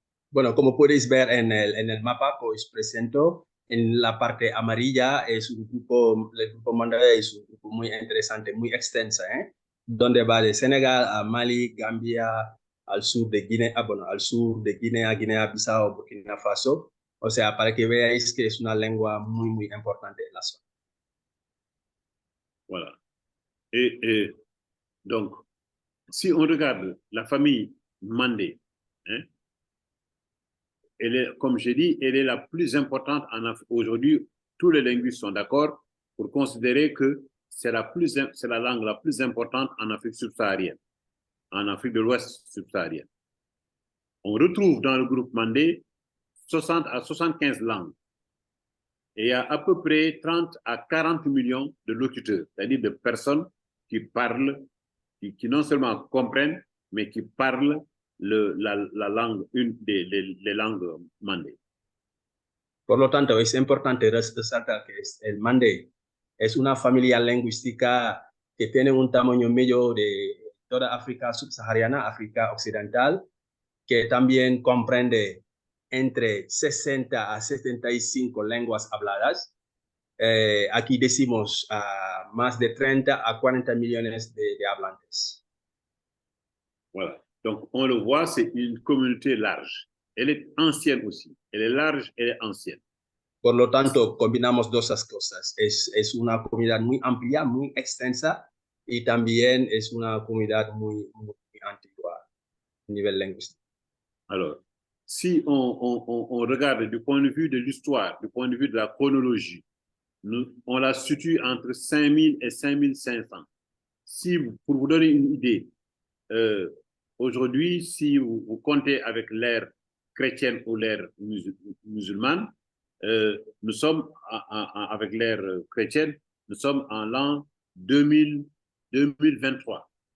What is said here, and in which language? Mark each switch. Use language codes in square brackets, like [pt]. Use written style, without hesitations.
[es] Bueno, como podéis ver en el mapa que os presento, en la parte amarilla es el grupo Mandé es un grupo muy interesante, muy extensa, donde va de Senegal a Mali, Gambia, al sur de Guinea, al sur de Guinea-Bissau, Burkina Faso. O sea, para que veáis que es una lengua muy, muy importante en la zona. [fr] Voilà. Et donc, si on regarde la famille Mandé, comme j'ai dit, elle est la plus importante en Afrique. Aujourd'hui, tous les linguistes sont d'accord pour considérer que c'est la langue la plus importante en Afrique subsaharienne, en Afrique de l'Ouest subsaharienne. On retrouve dans le groupe Mandé 60 à 75 langues. Et il y a à peu près 30 à 40 millions de locuteurs, c'est-à-dire de personnes qui parlent, qui non seulement comprennent, mais qui parlent la langue, une des langues Mandé. [es] Por lo tanto, es importante resaltar que el mande es una familia lingüística que tiene un tamaño medio de toda África subsahariana, África occidental, que también comprende entre 60 a 75 lenguas habladas. Aquí decimos más de 30 a 40 millones de hablantes. [fr] Voilà. Donc, on le voit, c'est une communauté large. Elle est ancienne aussi. Elle est large, elle est ancienne. [es] Por lo tanto, combinamos dos cosas. Es una comunidad muy amplia, muy extensa, y también es una comunidad muy antigua a nivel lingüístico. [fr] Alors, si on regarde du point de vue de l'histoire, du point de vue de la chronologie, on la situe entre 5000 et 5500. Si, pour vous donner une idée, aujourd'hui, si vous comptez avec l'ère chrétienne ou l'ère musulmane, nous sommes avec l'ère chrétienne, nous sommes en l'an 2023.